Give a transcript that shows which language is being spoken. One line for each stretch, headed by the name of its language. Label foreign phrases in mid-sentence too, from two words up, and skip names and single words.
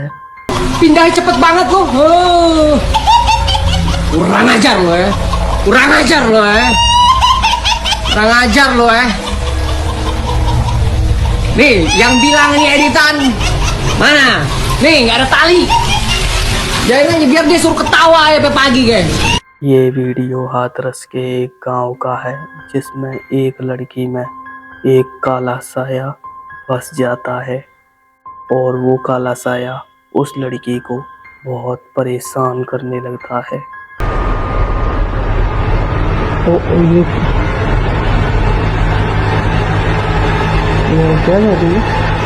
Indonesian: Pindah cepet banget lo. Kurang ajar lo ya. Kurang ajar lo ya. Kurang ajar lo ya. Nih, yang bilang ini editan. Mana? Nih, nggak ada tali. Jangan aja biar dia suruh ketawa ya sampai pagi, guys.
Hindi: ये वीडियो हाथरस के एक गांव का है, जिसमें एक लड़की में एक काला साया फंस जाता है और वो काला साया उस लड़की को बहुत परेशान करने लगता है। क्या कर रही है?